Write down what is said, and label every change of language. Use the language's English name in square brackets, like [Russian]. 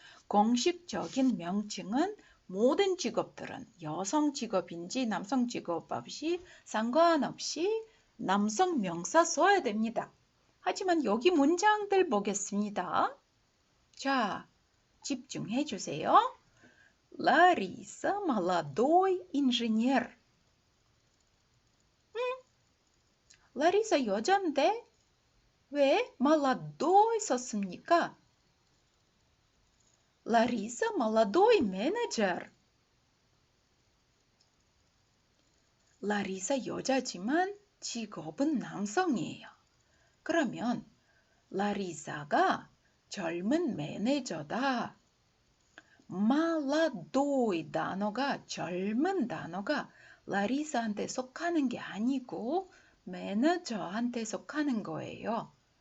[Korean] 공식적인 명칭은 모든 직업들은 여성 직업인지 남성 직업 없이 상관없이 남성 명사 써야 됩니다. 하지만 여기 문장들 보겠습니다. 자, 집중해 주세요. [Russian] Лариса молодой инженер. [Korean] 라리사 여잔데 왜 молодой 썼습니까? [Russian] Лариса молодой менеджер. [Korean] 라리사 여자지만 직업은 남성이에요. 그러면 라리사가 젊은 매니저다. молодой 단어가 젊은 단어가 라리사한테 속하는 게 아니고 매니저한테 속하는 거예요.